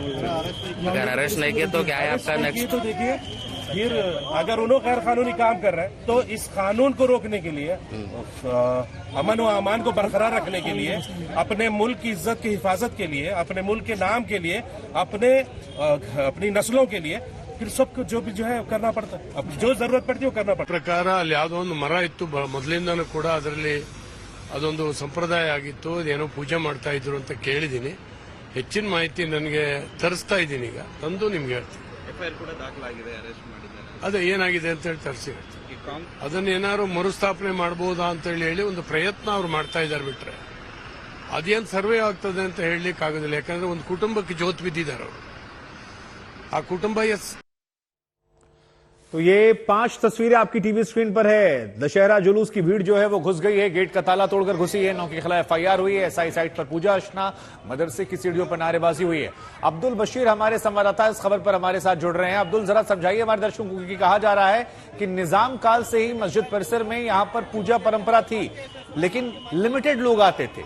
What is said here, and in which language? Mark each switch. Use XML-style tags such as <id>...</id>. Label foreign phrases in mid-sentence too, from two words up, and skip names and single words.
<hi>अगर अरेस्ट नहीं किया तो क्या है आपका नेक्स्ट? तो देखिए फिर अगर उन्होंने गैर कानूनी काम कर रहे हैं तो इस कानून को रोकने के लिए, अमन व अमान को बरकरार रखने के लिए, अपने मुल्क की इज्जत की हिफाजत के लिए, अपने मुल्क के नाम के लिए, अपनी नस्लों के लिए, फिर सबको जो भी जो है करना पड़ता है। अब जो जरूरत पड़ती है वो करना पड़ता है।</hi> <kn>ಪ್ರಕಾರ ಅಲ್ಲಿ ಯಾವುದೋ ಒಂದು ಮರ ಇತ್ತು, ಮೊದಲಿಂದನೂ ಕೂಡ ಅದರಲ್ಲಿ ಅದೊಂದು ಸಂಪ್ರದಾಯ ಆಗಿತ್ತು, ಅದೇನೋ ಪೂಜೆ ಮಾಡ್ತಾ ಇದ್ರು ಅಂತ ಕೇಳಿದ್ದೀನಿ. ಹೆಚ್ಚಿನ ಮಾಹಿತಿ ನನಗೆ ತರಿಸ್ತಾ ಇದ್ದೀನಿ, ಈಗ ತಂದು ನಿಮ್ಗೆ ಹೇಳ್ತೀನಿ. ಎಫ್ಐಆರ್ ಕೂಡ ದಾಖಲಾಗಿದೆ, ಅರೆಸ್ಟ್ ಮಾಡಿದ್ದಾರೆ. ಅದೇ ಏನಾಗಿದೆ ಅಂತ ಹೇಳಿ ತರಿಸಿ ಅದನ್ನೇನಾದ್ರು ಮರುಸ್ಥಾಪನೆ ಮಾಡಬಹುದಾ ಅಂತ ಹೇಳಿ ಒಂದು ಪ್ರಯತ್ನ ಅವ್ರು ಮಾಡ್ತಾ ಇದ್ದಾರೆ. ಬಿಟ್ರೆ ಅದೇನು ಸರ್ವೆ ಆಗ್ತದೆ ಅಂತ ಹೇಳಲಿಕ್ಕೆ ಆಗೋದಿಲ್ಲ, ಯಾಕಂದ್ರೆ ಒಂದು ಕುಟುಂಬಕ್ಕೆ ಜೋತ್ ಬಿದ್ದಿದ್ದಾರೆ ಅವರು. ಆ ಕುಟುಂಬ</kn> <hi>तो ये 5 तस्वीरें आपकी टीवी स्क्रीन पर है। दशहरा जुलूस की भीड़ जो है वो घुस गई है, गेट का ताला तोड़कर घुसी है। 9 के खिलाफ एफआईआर हुई है। एसआई साइट पर पूजा अर्चना, मदरसे की सीढ़ियों पर नारेबाजी हुई है। अब्दुल बशीर हमारे संवाददाता इस खबर पर हमारे साथ जुड़ रहे हैं। अब्दुल, जरा समझाइए हमारे दर्शकों को, क्योंकि कहा जा रहा है कि निजाम काल से ही मस्जिद परिसर में यहां पर पूजा परंपरा थी, लेकिन लिमिटेड लोग आते थे।</hi>